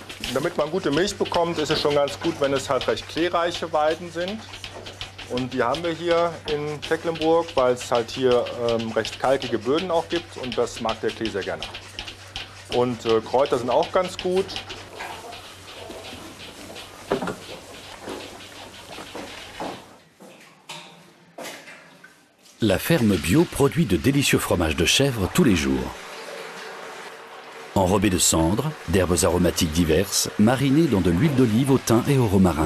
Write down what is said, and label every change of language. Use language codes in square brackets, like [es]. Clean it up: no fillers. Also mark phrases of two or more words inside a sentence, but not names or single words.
[de] Damit man gute Milch bekommt, ist es schon ganz gut, wenn es halt recht kleereiche Weiden sind. Und die haben wir hier in Tecklenburg, weil es halt hier recht kalkige Böden auch gibt und das mag der Klee sehr gerne. Und Kräuter sind auch ganz gut. [fr] La ferme bio produit de délicieux fromages de chèvre tous les jours. Enrobés de cendres, d'herbes aromatiques diverses, marinés dans de l'huile d'olive au thym et au romarin.